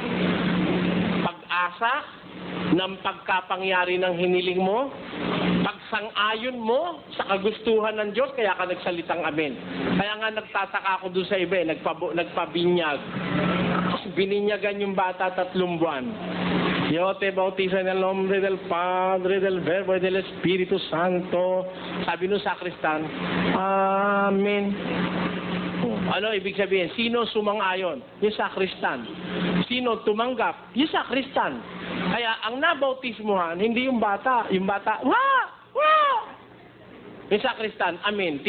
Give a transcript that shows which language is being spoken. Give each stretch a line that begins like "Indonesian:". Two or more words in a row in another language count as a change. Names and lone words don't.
Filipino: Pag-asa ng pagkapangyari ng hiniling mo, pagsang-ayon mo sa kagustuhan ng Diyos, kaya ka nagsalitang Amen. Kaya nga nagtataka ako doon sa iba, nagpabinyag. Bininyagan yung bata 3 buwan.
Spanish: Yo te bautizo en el nombre del Padre, del Verbo, y del Espíritu Santo.
Filipino: Sabi nung sakristan, Amen. Ano ibig sabihin? Sino sumang-ayon? Yung sakristan. Sino tumanggap? Yung sakristan. Kaya ang nabautismuhan, hindi yung bata. Yung bata, wah! Wah! Yung sakristan, Amen.